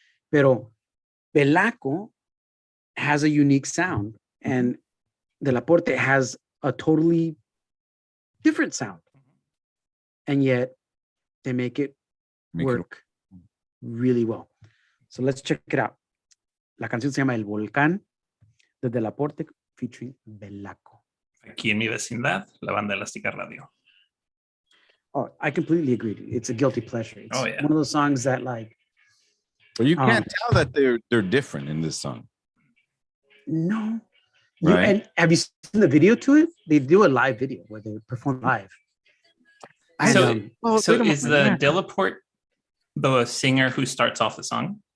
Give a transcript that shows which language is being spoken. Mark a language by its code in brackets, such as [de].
[en] Pero Belaco has a unique sound and Delaporte has a totally different sound. And yet they make it work really well. So let's check it out. [es] La canción se llama El Volcán de Delaporte featuring Belaco. Aquí en mi vecindad, la banda Elástica Radio. [en] Oh, I completely agree. It's a guilty pleasure. It's one of those songs that, like, but you can't tell that they're different in this song. No. Right? And have you seen the video to it? They do a live video where they perform live. So is the Delaporte the singer who starts off the song?